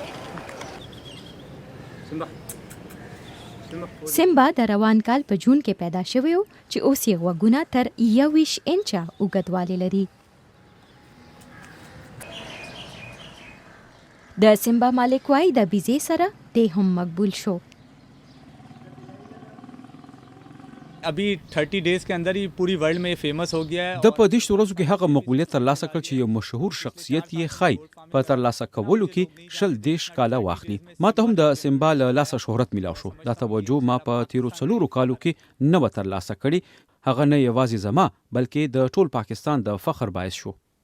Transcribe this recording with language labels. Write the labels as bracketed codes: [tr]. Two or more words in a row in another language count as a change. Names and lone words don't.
[ps] سمبا د روان کال په جون کې پیدا شوی و چې اوس یې غوږونه تر 21 انچه اوږدوالی لري. د سمبا مالک وایي د بیزې سره دی هم مقبول شو. [ur] ابھی 30 ڈیز کے اندر ہی پوری ورلڈ میں فیمس ہو گیا ہے. [ps] د په دې ورځو کې هغه مقبولیت ترلاسه کړ چې یو مشهور شخصیت یې خای په ترلاسه کولو کې 20 کاله واخلي. ما ته هم د سمبا له لاسه شهرت ملاو شو. دا توجه ما په تیرو 4 کالو کې نه و ترلاسه کړي. هغه نه یوازې زما بلکې د ټول پاکستان د فخر باعث شو.